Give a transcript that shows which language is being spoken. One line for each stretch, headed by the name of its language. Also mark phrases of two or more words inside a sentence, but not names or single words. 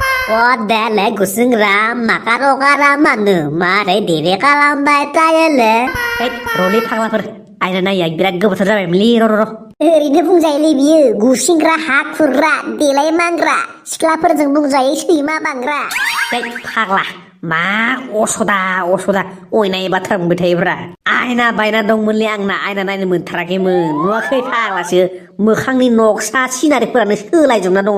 Bodo: Kodele gusingra makarogara manu mare dire kalambai tayele. Roli फाग्लाफोर आयना नायै बिराद गोबावथार जाबायमोनलै र' ओरैनो बुंजायोलै बियो गुसिंग्रा हा खुरग्रा देलाय मानग्रा सिख्लाफोरजों बुंजायो सैमा बांग्रा। फाग्ला मा असदा अयनाय बाथ्रा बुंबाय थायोब्रा आयना बायना दंमोनलै आंना आयना नायनो मोनथाराखैमोन नुवाखै फाग्लासो मोखांनि नक्सा सिनारिफोरानो सोलायजोबना दङ।